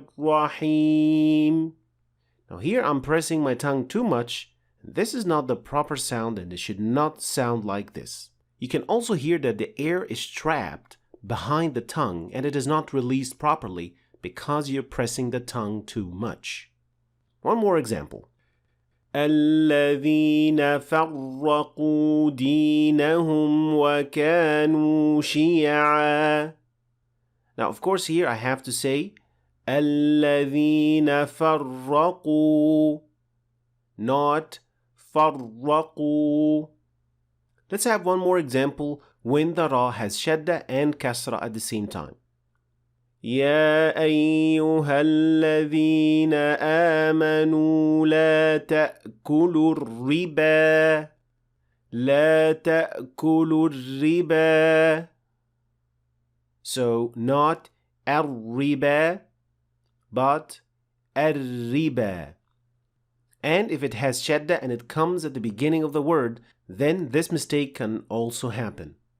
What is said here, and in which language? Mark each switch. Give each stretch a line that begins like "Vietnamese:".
English: Bismillahirrahmanirrahim. Now here I'm pressing my tongue too much. This is not the proper sound and it should not sound like this. You can also hear that the air is trapped behind the tongue and it is not released properly because you're pressing the tongue too much. One more example.
Arabic: الذين فرقوا دينهم وكانوا شيعا.
English: Now, of course, here I have to say
Arabic: الذين فرقوا,
English: not فرقوا. Let's have one more example when the ra has shadda and kasra at the same time.
Arabic: يا أيها الذين آمنوا لا تأكلوا الربا لا تأكلوا الربا.
English: So not الربا but الربا. And if it has shadda and it comes at the beginning of the word, then this mistake can also happen.